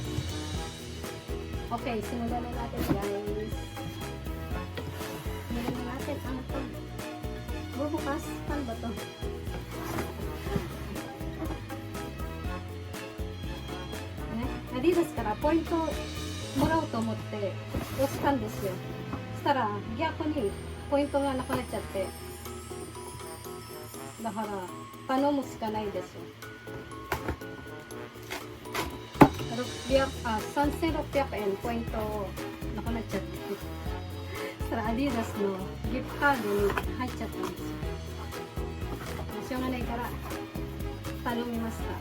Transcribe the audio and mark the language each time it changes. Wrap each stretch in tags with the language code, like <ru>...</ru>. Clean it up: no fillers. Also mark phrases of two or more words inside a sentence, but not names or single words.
<tl>Okay, simulan na natin guys. Simulan na natin ang bubukas. Paano ba to?</tl> <ja>Adidas からポイントもらおうと思って押したんですよ。そしたら逆にポイントがなくなっちゃって、だから頼むしかないですよ。3600円ポイントなくなっちゃって、そしたらアディダスのギフトカードに入っちゃったんですよ。しょうがないから頼みました。</ja>